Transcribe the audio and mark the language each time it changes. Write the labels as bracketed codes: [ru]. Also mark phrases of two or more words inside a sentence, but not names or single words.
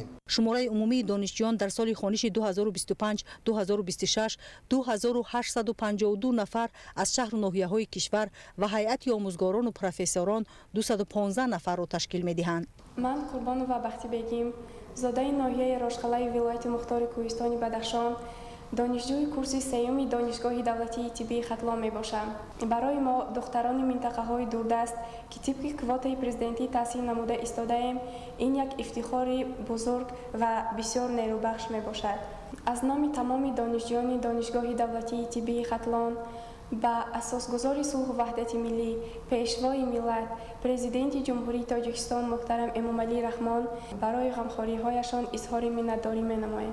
[tg] шумораи умумии донишҷӯён дар соли хониши 2025-2026 2852 нафар аз шаҳру ноҳияҳои кишвар ва ҳайати омӯзгорону профессорон 215 нафарро ташкил медиҳанд. ман Қурбонова Бахтибегим, зодаи ноҳияи Рошқалаи вилояти Мухтори Кӯҳистони Бадахшон донишҷӯи курси сеюми донишгоҳи давлатии тиббии Хатлон мебошам. барои мо духтарони минтақаҳои дурдаст ки тибқи квотаи президентӣ таҳсил намуда истодаем, ин як ифтихори бузург ва бисёр нерӯбахш мебошад. аз номи тамоми донишҷӯёни донишгоҳи давлатии тиббии Хатлон ба Асосгузори сулҳ ва ваҳдати миллӣ, Пешвои миллат, Президенти Ҷумҳурии Тоҷикистон муҳтарам Эмомалӣ Раҳмон барои ғамхориҳояшон изҳори миннатдорӣ менамоем.